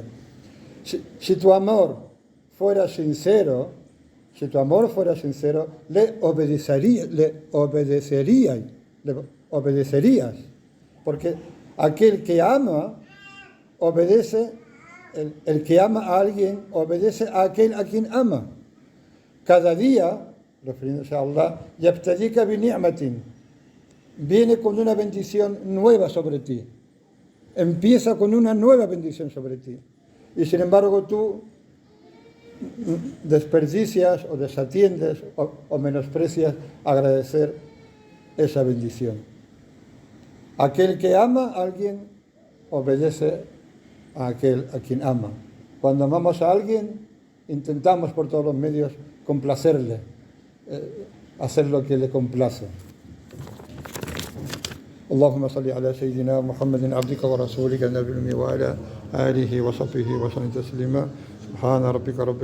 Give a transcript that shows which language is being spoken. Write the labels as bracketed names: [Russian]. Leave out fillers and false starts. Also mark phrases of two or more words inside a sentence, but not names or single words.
[Spanish] Si tu amor fuera sincero, le obedecerías. Porque aquel que ama, obedece, el que ama a alguien, obedece a aquel a quien ama. Cada día, refiriéndose a Allah, [Arabic] يبتدئك بنعمة, [Spanish] viene con una bendición nueva sobre ti. Empieza con una nueva bendición sobre ti. Y sin embargo tú desperdicias o desatiendes o menosprecias agradecer esa bendición. Aquel que ama a alguien obedece a aquel a quien ama. Cuando amamos a alguien, intentamos por todos los medios complacerle, hacer lo que le complace. [Arabic] اللهم صل على سيدنا محمد عبدك ورسولك النبي الأمي وعلى آله وصحبه وسلم تسليما سبحان ربك رب